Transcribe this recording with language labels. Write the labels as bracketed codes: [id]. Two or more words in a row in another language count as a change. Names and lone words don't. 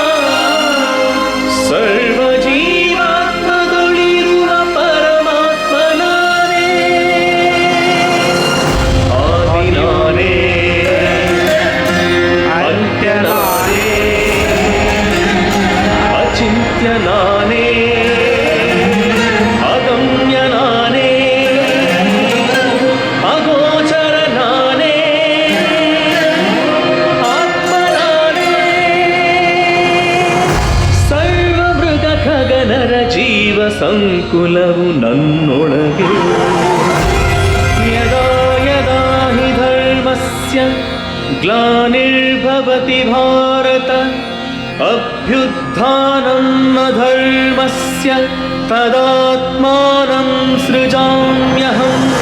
[kn] ಸರ್ವ ಜೀವಾತ್ಮಗಳಿರುವ ಪರಮಾತ್ಮನಾನೇ, ಆದಿನಾನೇ ಅಂತ್ಯನಾನೇ, ಅಚಿಂತ್ಯನಾನೇ ಅಗಮ್ಯನಾನೇ, ಅಗೋಚರನಾನೇ ಆತ್ಮನಾನೇ. ಸರ್ವಮೃಗ ಖಗನರ ಜೀವ ಸಂಕುಲವು ನನ್ನೊಳಗೆ. [sa] ಯದಾ ಯದಾ ಹಿ ಧರ್ಮಸ್ಯ ಗ್ಲಾನಿರ್ಭವತಿ ಭಾರತ, ಅಭ್ಯುತ್ಥಾನಂ ಅಧರ್ಮಸ್ಯ ತದಾತ್ಮಾನಂ ಸೃಜಾಮ್ಯಹಂ.